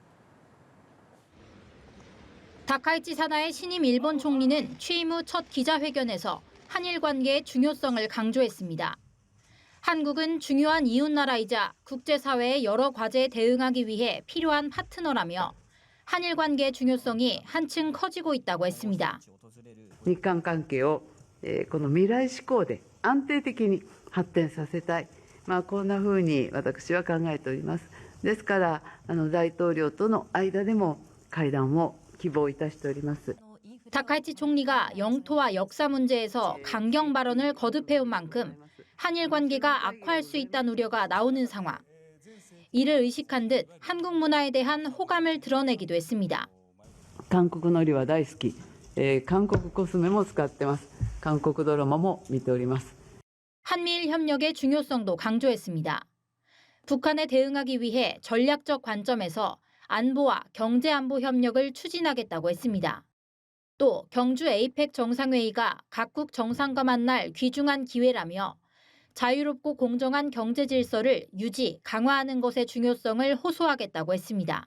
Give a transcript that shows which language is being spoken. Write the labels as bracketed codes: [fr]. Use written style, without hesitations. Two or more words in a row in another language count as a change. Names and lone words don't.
[ko] 다카이치 사나의 신임 일본 총리는 취임 후 첫 기자회견에서 한일 관계의 중요성을 강조했습니다. 한국은 중요한 이웃나라이자 국제사회의 여러 과제에 대응하기 위해 필요한 파트너라며 한일 관계의 중요성이 한층 커지고 있다고 했습니다. [ja] 日韓関係をこの未来志向で安定的に発展させたい、こんなふうに私は考えております。ですから大統領との間でも会談を希望いたしております。 [ko] 다카이치 총리가 영토와 역사 문제에서 강경 발언을 거듭해온 만큼 한일 관계가 악화할 수 있다는 우려가 나오는 상황. 이를 의식한 듯 한국 문화에 대한 호감을 드러내기도 했습니다. [ja] 韓国海苔は大好き、韓国コスメも使ってます。韓国ドラマも見ております。 [ko] 한미일 협력의 중요성도 강조했습니다. 북한에 대응하기 위해 전략적 관점에서 안보와 경제안보 협력을 추진하겠다고 했습니다. 또 경주 에이펙 정상회의가 각국 정상과 만날 귀중한 기회라며 자유롭고 공정한 경제 질서를 유지, 강화하는 것의 중요성을 호소하겠다고 했습니다.